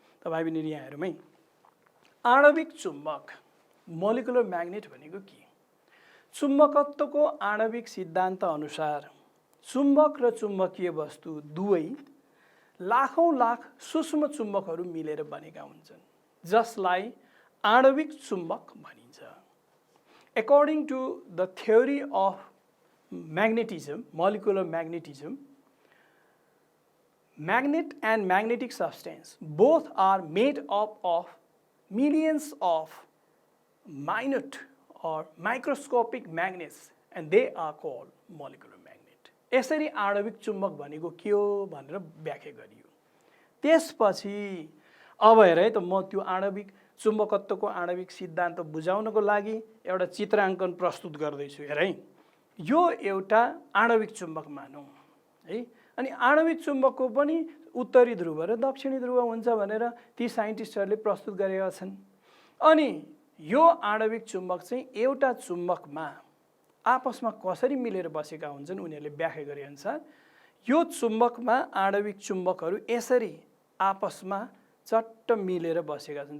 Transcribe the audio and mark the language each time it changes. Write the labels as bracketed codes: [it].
[ne] त भाइ बहिनी यहाँ हेरौँ है, आणविक चुम्बक मोलिकुलर म्याग्नेट भनेको के? चुम्बकत्वको आणविक सिद्धान्त अनुसार चुम्बक र चुम्बकीय वस्तु दुवै लाखौं लाख सूक्ष्म चुम्बकहरू मिलेर बनेका हुन्छन्, जसलाई आणविक चुम्बक भनिन्छ। [en] According to the theory of magnetism, molecular magnetism, magnet and magnetic substance both are made up of millions of minute or microscopic magnets, and they are called molecular magnet. [ne] यसरी आणविक चुम्बक भनेको के हो भनेर व्याख्या गरियो। त्यसपछि अब हेर है त, म त्यो आणविक चुम्बकत्वको आणविक सिद्धान्त बुझाउनको लागि एउटा चित्राङ्कन प्रस्तुत गर्दैछु। हेर है, यो एउटा आणविक चुम्बक मानौँ है। अनि आणविक चुम्बकको पनि उत्तरी ध्रुव र दक्षिणी ध्रुव हुन्छ भनेर ती साइन्टिस्टहरूले प्रस्तुत गरेका छन्। अनि यो आणविक चुम्बक चाहिँ एउटा चुम्बकमा आपसमा कसरी मिलेर बसेका हुन्छन् उनीहरूले व्याख्या गरे अनुसार यो चुम्बकमा आणविक चुम्बकहरू यसरी आपसमा चट्ट मिलेर बसेका छन्।